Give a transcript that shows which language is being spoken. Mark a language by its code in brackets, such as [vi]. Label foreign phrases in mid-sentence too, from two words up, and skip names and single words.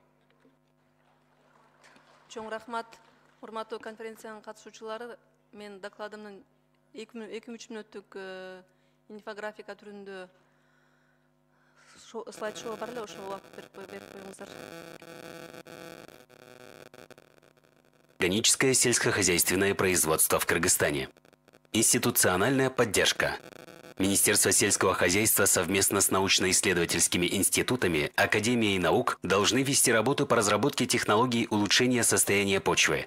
[ky] Чоң рахмат. Урматтуу конференциянын катышуучулары, мен докладымдын 2-3 мүнөттүк инфографика түрүндө слайд-шоу бар эле, ошого убакыт берип коюңуздар. [ru] Органическое сельскохозяйственное производство в Кыргызстане. Институциональная поддержка. Министерство сельского хозяйства совместно с научно-исследовательскими институтами, Академией наук должны вести работу по разработке технологий улучшения состояния почвы.